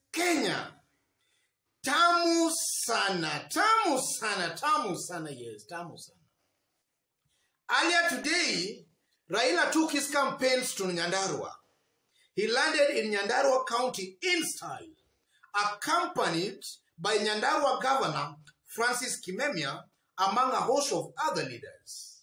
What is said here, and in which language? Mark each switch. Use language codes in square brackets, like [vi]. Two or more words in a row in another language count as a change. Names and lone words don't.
[en] Kenya. [sw] Tamu sana, tamu sana, tamu sana, yes, tamu sana. [en] Earlier today, Raila took his campaigns to Nyandarua. He landed in Nyandarua County in style, accompanied by Nyandarua Governor Francis Kimemia, among a host of other leaders.